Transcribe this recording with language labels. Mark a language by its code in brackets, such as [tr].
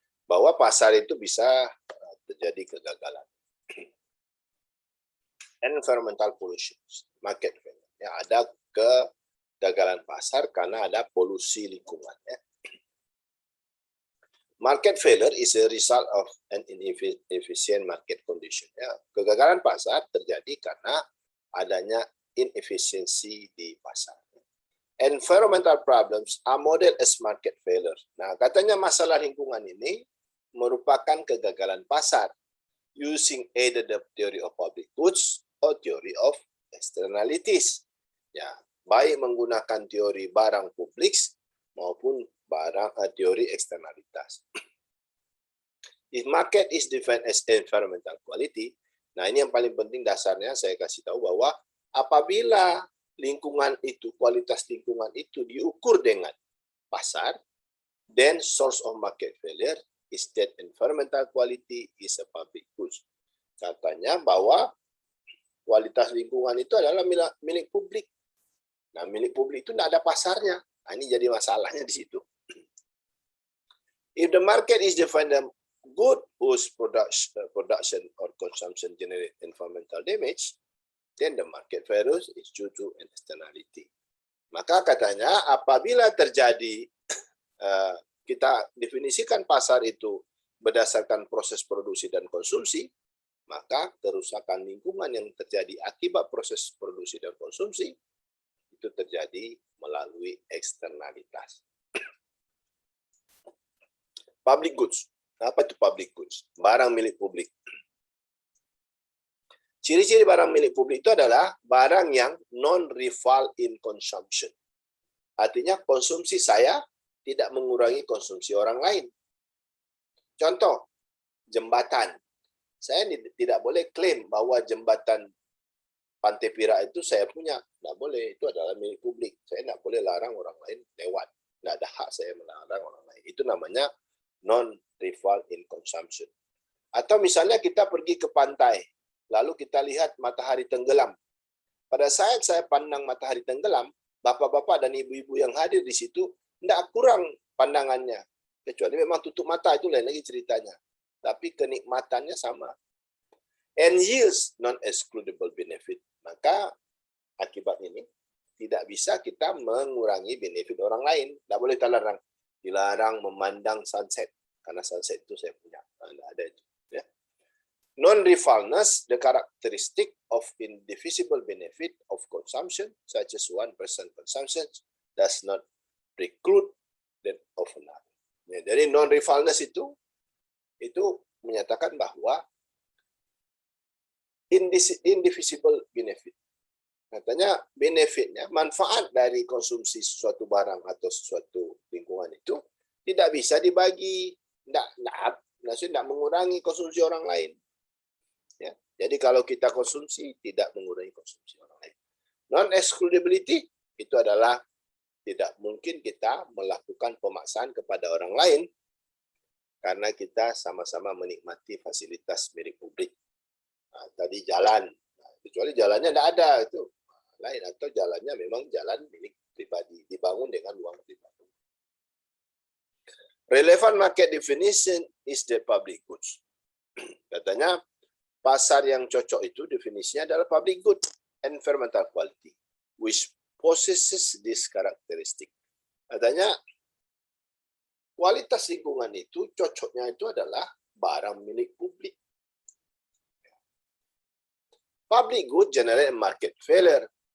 [id] Bahwa pasar itu bisa terjadi kegagalan. [en] Environmental pollution, market failure. [id] Ya, ada kegagalan pasar karena ada polusi lingkungan. Ya. [en] Market failure is a result of an inefficient market condition. Ya. [id] Kegagalan pasar terjadi karena adanya inefisiensi di pasar. [en] Environmental problems are modeled as market failure. Nah, katanya masalah lingkungan ini merupakan kegagalan pasar using either the theory of public goods or theory of externalities. [id] Ya, baik menggunakan teori barang publik maupun teori eksternalitas. [en] If market is defined as environmental quality, nah ini yang paling penting dasarnya saya kasih tahu bahwa apabila lingkungan itu, kualitas lingkungan itu diukur dengan pasar, then source of market failure is that environmental quality is a public goods. [id] Katanya bahwa kualitas lingkungan itu adalah milik publik. Nah, milik publik itu tidak ada pasarnya. Nah, ini jadi masalahnya di situ. [en] If the market is defined as good whose production or consumption generate environmental damage, then the market failure is due to an externality. [id] Maka katanya apabila terjadi kita definisikan pasar itu berdasarkan proses produksi dan konsumsi, maka kerusakan lingkungan yang terjadi akibat proses produksi dan konsumsi itu terjadi melalui eksternalitas. Public goods. Apa itu public goods? Barang milik publik. Ciri-ciri barang milik publik itu adalah barang yang non-rival in consumption. Artinya konsumsi saya tidak mengurangi konsumsi orang lain. Contoh, jembatan. Saya tidak boleh klaim bahwa jembatan Pantai Pira itu saya punya. Tidak boleh, itu adalah milik publik. Saya tidak boleh larang orang lain lewat. Tidak ada hak saya melarang orang lain. Itu namanya non-rival in consumption. Atau misalnya kita pergi ke pantai, lalu kita lihat matahari tenggelam. Pada saat saya pandang matahari tenggelam, bapak-bapak dan ibu-ibu yang hadir di situ tidak kurang pandangannya. Kecuali memang tutup mata, itu lain lagi ceritanya. Tapi kenikmatannya sama. [en] And yields non-excludable benefit. [id] Maka akibat ini tidak bisa kita mengurangi benefit orang lain. Tidak boleh kita larang. Dilarang memandang sunset. Karena sunset itu saya punya. Tidak ada itu. Ya. [en] Non-rivalness, the characteristic of indivisible benefit of consumption, such as one person consumption, does not preclude that of another. [id] Ya, jadi non-rivalness itu menyatakan bahwa indivisible benefit. Katanya benefitnya, manfaat dari konsumsi sesuatu barang atau sesuatu lingkungan itu tidak bisa dibagi, tidak mengurangi konsumsi orang lain. Ya, jadi kalau kita konsumsi tidak mengurangi konsumsi orang lain. Non-excludability itu adalah tidak mungkin kita melakukan pemaksaan kepada orang lain karena kita sama-sama menikmati fasilitas milik publik. Nah, tadi jalan, kecuali jalannya tidak ada itu lain, atau jalannya memang jalan milik pribadi dibangun dengan uang pribadi. [en] Relevant market definition is the public goods. [id] Katanya pasar yang cocok itu definisinya adalah public good, environmental quality, which possesses this characteristic. Katanya kualitas lingkungan itu cocoknya itu adalah barang milik publik. [en] Public good generate market failure.